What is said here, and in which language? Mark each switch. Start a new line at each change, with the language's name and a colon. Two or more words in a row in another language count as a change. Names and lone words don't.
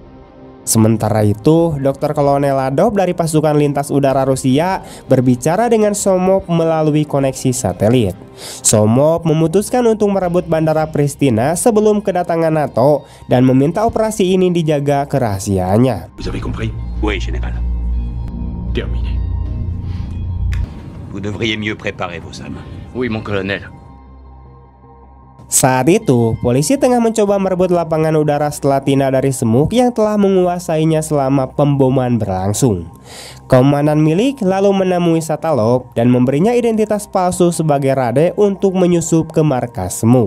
Indonesian: Sementara itu, Dr. Kolonel Ladov dari pasukan lintas udara Rusia berbicara dengan Somov melalui koneksi satelit. Somov memutuskan untuk merebut bandara Pristina sebelum kedatangan NATO dan meminta operasi ini dijaga kerahasiaannya.
French: Vous avez compris? Oui, général. Terminé. Vous devriez mieux préparer vos hommes. Oui, mon colonel.
Indonesian: Saat itu, polisi tengah mencoba merebut lapangan udara Slatina dari Smuk yang telah menguasainya selama pemboman berlangsung. Komandan milik lalu menemui Satalov dan memberinya identitas palsu sebagai Rade untuk menyusup ke markas Smuk.